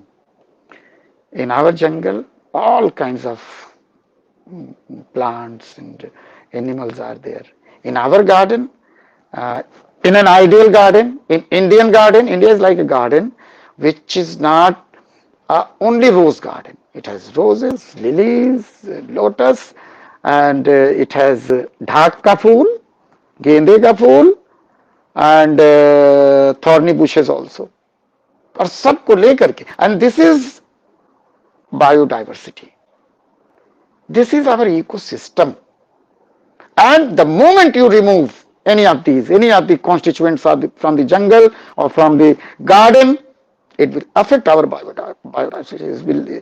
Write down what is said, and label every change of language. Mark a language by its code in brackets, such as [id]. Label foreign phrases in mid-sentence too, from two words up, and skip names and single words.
[en] In our jungle, all kinds of plants and animals are there. In our garden, uh, in an ideal garden, in Indian garden, India is like a garden which is not only rose garden. It has roses, lilies, lotus, and it has [hi] ढाक का फूल, गेंदे का फूल, [en] and thorny bushes also. [hi] और सबको लेकर के, [en] and this is biodiversity. This is our ecosystem. And the moment you remove any of the constituents from the jungle or from the garden, it will affect our biodiversity.